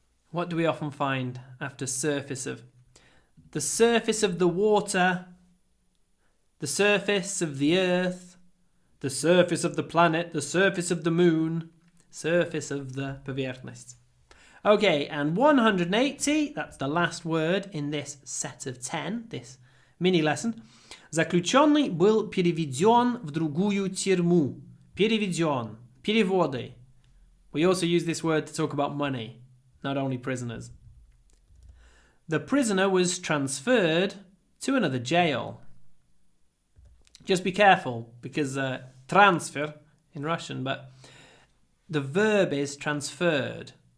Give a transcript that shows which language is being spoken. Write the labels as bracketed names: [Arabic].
[English] What do we often find after surface of? The surface of the water, the surface of the earth, the surface of the planet, the surface of the moon, surface of the поверхность. Okay, and 180, that's the last word in this set of 10, this mini lesson. [Russian] Заключенный был переведен в другую тюрьму. Переведен. Переводы. [English] We also use this word to talk about money, not only prisoners. The prisoner was transferred to another jail. Just be careful, because transfer in Russian, but the verb is transferred.